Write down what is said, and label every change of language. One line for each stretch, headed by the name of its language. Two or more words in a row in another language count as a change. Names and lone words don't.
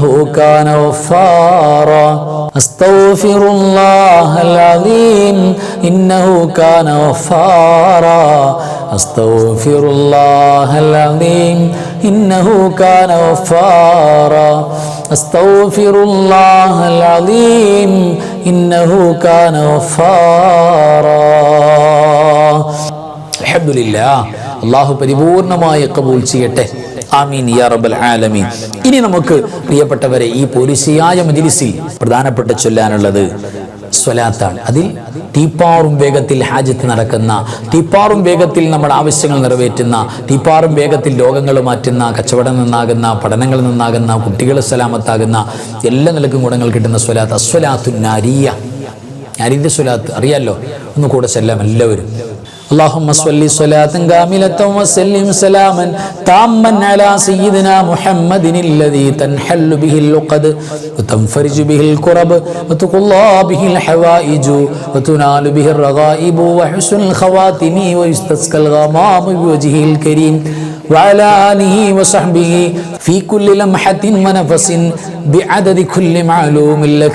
Arabic: كان غفارا أستغفر الله العظيم إنه كان غفارا أستغفر الله العظيم إنه كان غفارا أستغفر الله العظيم إنه كان غفارا الحمد لله
Malayalam: അള്ളാഹു പരിപൂർണമായി കബൂൽ ചെയ്യട്ടെ.
Arabic: آمين يا رب العالمين.
Malayalam: ഇനി നമുക്ക് പ്രിയപ്പെട്ടവരെ ഈ പോലീസിയായ മജ്‌ലിസിൽ പ്രധാനപ്പെട്ട ചൊല്ലാനുള്ളത് സ്വലാത്താണ്. അതിൽ തീപ്പാറും വേഗത്തിൽ ഹാജത്ത് നടക്കുന്ന, തീപ്പാറും വേഗത്തിൽ നമ്മുടെ ആവശ്യങ്ങൾ നിറവേറ്റുന്ന, തീപ്പാറും വേഗത്തിൽ രോഗങ്ങൾ മാറ്റുന്ന, കച്ചവടം നന്നാകുന്ന, പഠനങ്ങൾ നന്നാകുന്ന, കുട്ടികൾ സലാമത്താകുന്ന, എല്ലാ നിലക്കും ഗുണങ്ങൾ കിട്ടുന്ന സ്വലാത്ത്
Arabic: الصلاة النارية.
Malayalam: നാരിന്റെ സ്വലാത്ത് അറിയാലോ, ഒന്ന് കൂടെ ചെല്ലാം എല്ലാവരും.
Arabic: اللهم صل صلاة كاملة وسلم سلاما تاما على سيدنا محمد الذي تنحل به اللقد وتنفرج به الكرب وتقضى به الحوائج وتنال به الرغائب وحسن الخواتم ويستسقى الغمام بوجهه الكريم وعلى آله وصحبه في كل لمحة ونفس بعدد كل معلوم لك.